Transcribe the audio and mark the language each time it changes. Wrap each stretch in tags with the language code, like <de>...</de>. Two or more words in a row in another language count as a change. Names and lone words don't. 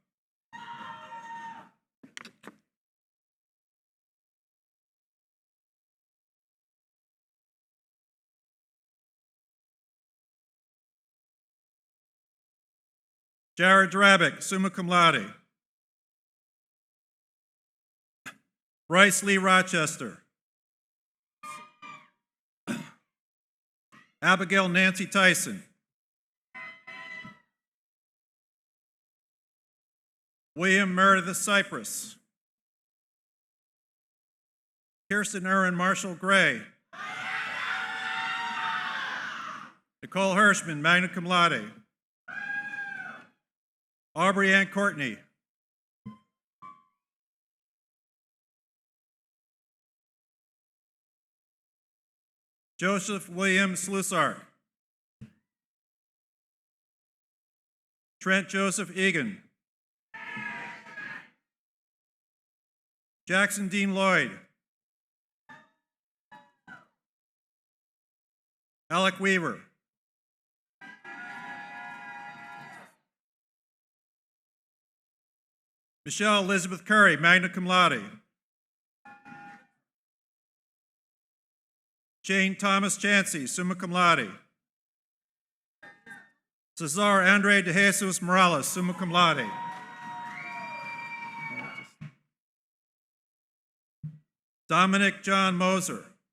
<en>Jared Drabick,</en> <la>summa cum laude.</la> <en>Bryce Lee Rochester. Abigail Nancy Tyson. William Meredith Cypress. Kirsten Erin Marshall Gray. Nicole Hirschman,</en> <la>magna cum laude.</la> <en>Aubrey Ann Courtney. Joseph William Slusark. Trent Joseph Egan. Jackson Dean Lloyd. Alec Weaver. Michelle Elizabeth Curry,</en> <la>magna cum laude.</la> <en>Jane Thomas Chansey,</en> <la>summa cum laude.</la> <en>Cesar Andre de Jesus Morales,</en> <la>summa cum laude.</la> <en>Dominic John Moser.</en>